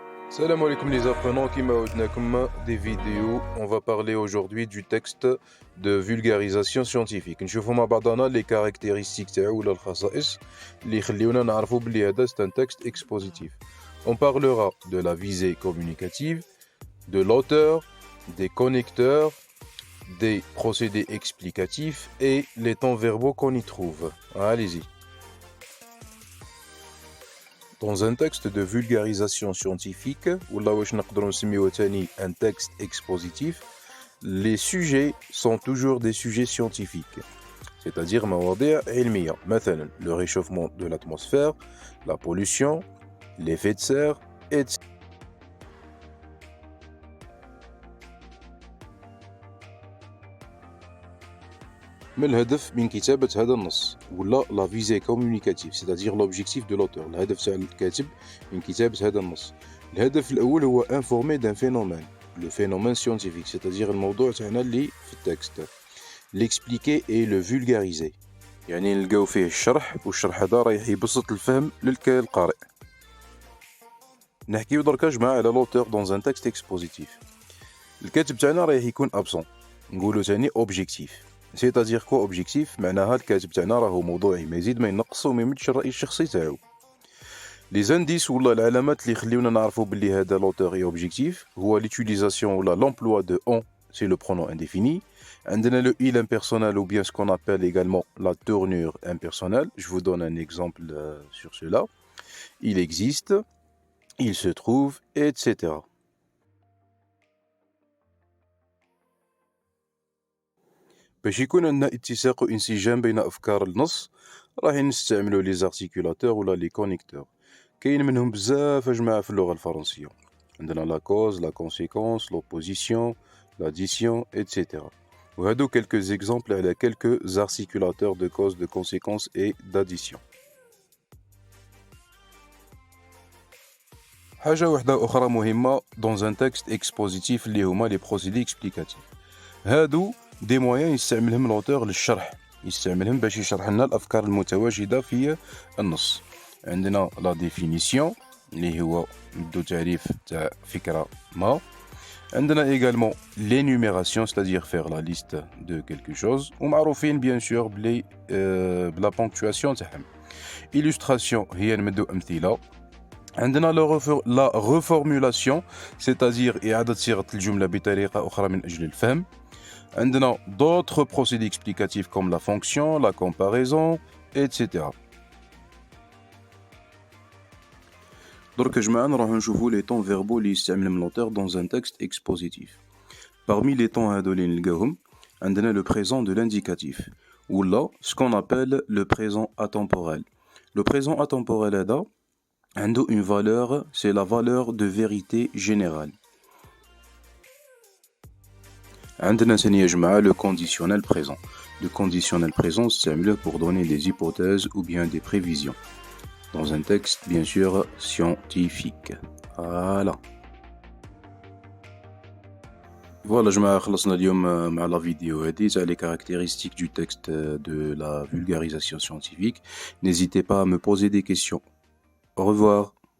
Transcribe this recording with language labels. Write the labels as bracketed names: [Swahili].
[French] Salam alaikum les apprenants qui m'audnakum des vidéos. On va parler aujourd'hui du texte de vulgarisation scientifique. [Arabic] نشوفوا مع بعضنا [French] les caractéristiques [Arabic] تاعو ولا الخصائص اللي يخليونا نعرفوا بلي هذا [French] c'est un texte expositif. On parlera de la visée communicative, de l'auteur, des connecteurs, des procédés explicatifs et les temps verbaux qu'on y trouve. Allez-y. Dans un texte de vulgarisation scientifique, ou là où un texte expositif, les sujets sont toujours des sujets scientifiques. C'est-à-dire le réchauffement de l'atmosphère, la pollution, l'effet de serre, etc. [Arabic] ما الهدف من كتابة هذا النص ولا [French] لا فيزي كومونيكاتيف c'est-à-dire l'objectif de l'auteur [Arabic] الهدف تاع الكاتب من كتابة هذا النص. الهدف الأول هو [French] informer d'un phénomène le phénomène scientifique c'est-à-dire [Arabic] الموضوع تاعنا اللي في التكست [French] l'expliquer et le vulgariser [Arabic] يعني نلقاو فيه الشرح والشرح هذا رايح يبسط الفهم للقارئ. نحكيو دركا جماعة على [French] l'auteur dans un texte expositif. [Arabic] الكاتب تاعنا رايح يكون [French] absent [Arabic] نقولو تاني [French] objectif c'est-à-dire quoi objectif [Arabic] معناها الكاتب تاعنا راهو موضوعي ما يزيد ما ينقص وما يمدش الرأي الشخصي تاعو. [French] لي زانديس [Arabic] ولا العلامات اللي يخليونا نعرفوا بلي هذا [French] l'auteur est objectif [Arabic] هو [French] l'utilisation [Arabic] ولا [French] l'emploi de on c'est le pronom indéfini. [Arabic] عندنا [French] le il impersonnel ou bien ce qu'on appelle également la tournure impersonnelle. Je vous donne un exemple sur cela. Il existe, il se trouve, etc. [Arabic] باش يكون عندنا اتساق وانسجام بين أفكار النص راح نستعملوا [French] لي زارتيكولاتور [Arabic] ولا [French] لي كونيكتور. [Arabic] كاين منهم بزاف يا جماعة في اللغة الفرنسية. عندنا [French] لا كوز لا كونسيكونس لوبوزيسيون لاديسيون etc. [Arabic] وهادو [French] quelques exemples [Arabic] على [French] quelques articulateurs de cause de conséquence et d'addition. [Arabic] حاجة وحدة أخرى مهمة [French] dans un texte expositif [Arabic] اللي هما [French] les procédés explicatifs. [Arabic] هادو [French] دي مويان [Arabic] يستعملهم [French] الأوتور [Arabic] للشرح يستعملهم باش يشرح لنا الأفكار المتواجدة في النص. عندنا [French] لا ديفينيسيون [Arabic] اللي هو ندو تعريف تاع فكرة ما. [French] عندنا également l'énumération c'est-à-dire faire la liste de quelque chose [Arabic] ومعروفين [French] bien sûr [Arabic] بلي [French] بلا بونكتواسيون [Arabic] تاعهم. illustration هي نمدو أمثلة. عندنا [French] la reformulation c'est-à-dire [Arabic] إعادة صياغة الجملة بطريقة أخرى من أجل الفهم. عندنا [French] d'autres procédés explicatifs comme la fonction, la comparaison, etc. [Arabic] درك يا جماعة نروحو نشوفو [French] les temps verbaux [Arabic] اللي يستعملهم [French] l'auteur dans un texte expositif. Parmi les temps [Arabic] هادو اللي نلقاوهم عندنا [French] le présent de l'indicatif [Arabic] ولا [French] ce qu'on appelle le présent atemporel. Le présent atemporel [Arabic] هذا عنده [French] une valeur, c'est la valeur de vérité générale. [Arabic] عندنا ثاني يا جماعة [French] le conditionnel présent. Le conditionnel présent c'est pour donner des hypothèses ou bien des prévisions dans un texte bien sûr scientifique. Voilà. Voilà [Arabic] جماعة خلصنا اليوم مع [French] la vidéo [Arabic] هذه تاع [French] les caractéristiques du texte de la vulgarisation scientifique. N'hésitez pas à me poser des questions. Au revoir.